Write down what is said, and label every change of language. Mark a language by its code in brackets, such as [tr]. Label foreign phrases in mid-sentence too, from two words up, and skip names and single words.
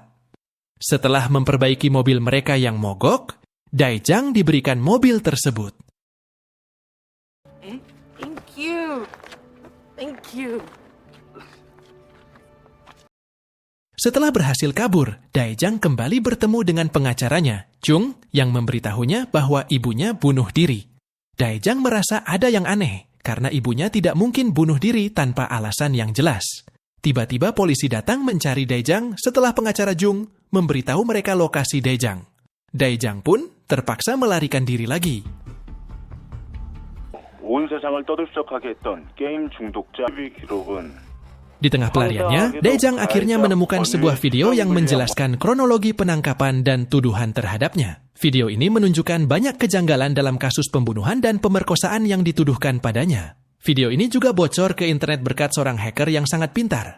[id] Setelah memperbaiki mobil mereka yang mogok, Dai Zhang diberikan mobil tersebut. [en] Thank you. [id] Setelah berhasil kabur, Daejang kembali bertemu dengan pengacaranya, Jung, yang memberitahunya bahwa ibunya bunuh diri. Daejang merasa ada yang aneh, karena ibunya tidak mungkin bunuh diri tanpa alasan yang jelas. Tiba-tiba polisi datang mencari Daejang setelah pengacara Jung memberitahu mereka lokasi Daejang. Daejang pun terpaksa melarikan diri lagi. [ko] 온 세상을 떠들썩하게 했던 게임 중독자 기록은 [id] Di tengah pelariannya, Daejang akhirnya menemukan sebuah video yang menjelaskan kronologi penangkapan dan tuduhan terhadapnya. Video ini menunjukkan banyak kejanggalan dalam kasus pembunuhan dan pemerkosaan yang dituduhkan padanya. Video ini juga bocor ke internet berkat seorang hacker yang sangat pintar.